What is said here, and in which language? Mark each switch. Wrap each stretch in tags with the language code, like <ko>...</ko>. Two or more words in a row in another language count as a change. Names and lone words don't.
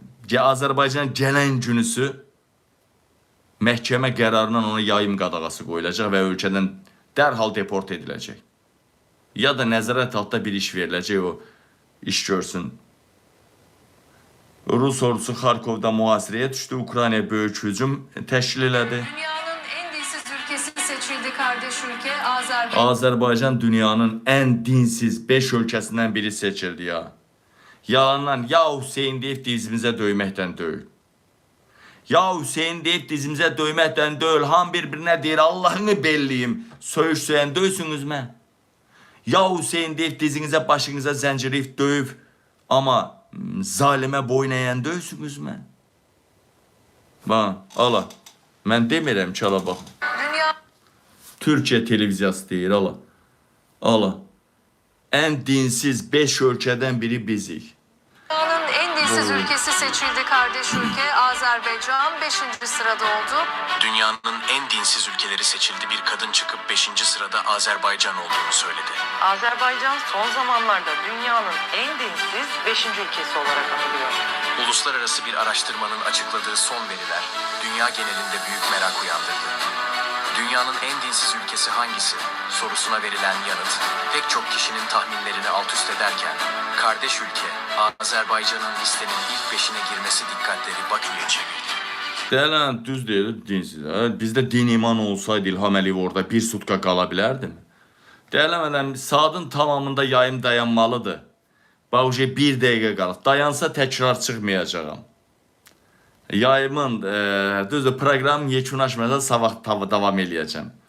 <az>Azərbaycan gələn günüsü məhkəmə qərarından ona yayım qadağası qoyulacaq və ölkədən dərhal deport ediləcək. Ya da nəzarət altında bir iş veriləcək, o iş görsün. Rus ordusu Xarkovda mühasirəyə düşdü, Ukraynaya böyük hücum təşkil elədi.</az> <tr>Dünyanın en dinsiz ülkesi seçildi kardeş ülke Azerbaycan.</tr> <az>Azərbaycan dünyanın ən dinsiz 5 ölkəsindən biri seçildi ya. Yalandan ya Hüseyin deyib dizimizə döyməkdən döyül. Ya Hüseyin deyib dizimizə döyməkdən döyül. Han bir-birinə deyir Allahını belliyim. Söyüş söyən döysünüz mən. Ya Hüseyin deyib dizinizə başınıza zəncirləyib döyüb. Amma zalimə boyun əyən döysünüz mən. Bax, ala. Mən demirəm ki, ala bax. Türkiyə televiziyası deyir, ala. Ala. Ən dinsiz 5 ölkədən biri bizik.</az> <tr>Dünyanın en dinsiz ülkesi seçildi kardeş ülke Azerbaycan 5. sırada oldu. Dünyanın en dinsiz ülkeleri seçildi. Bir kadın çıkıp 5. sırada Azerbaycan olduğunu söyledi. Azerbaycan son zamanlarda dünyanın en dinsiz 5. ülkesi olarak anılıyor. Uluslararası bir araştırmanın açıkladığı son veriler dünya genelinde büyük merak uyandırdı. Dünyanın en dinsiz ülkesi hangisi sorusuna verilen yanıt pek çok kişinin tahminlerini alt üst ederken kardeş ülke Azerbaycan'ın listenin ilk 5'ine girmesi dikkatleri Bakü'ye çevirdi.</tr> <az>Deyilən, düz deyil, dinsiz. Bizdə din iman olsaydı İlham Əliyev orada bir sutka qala bilərdi mi? Deyiləmədən saatın tamamında yayım dayanmalıdır. Bax, bir dəqiqə qalıb. Dayansa təkrar çıxmayacağım. Yayımın, düzdür, proqram yekunlaşmadan sabah davam eləyəcəm.</az>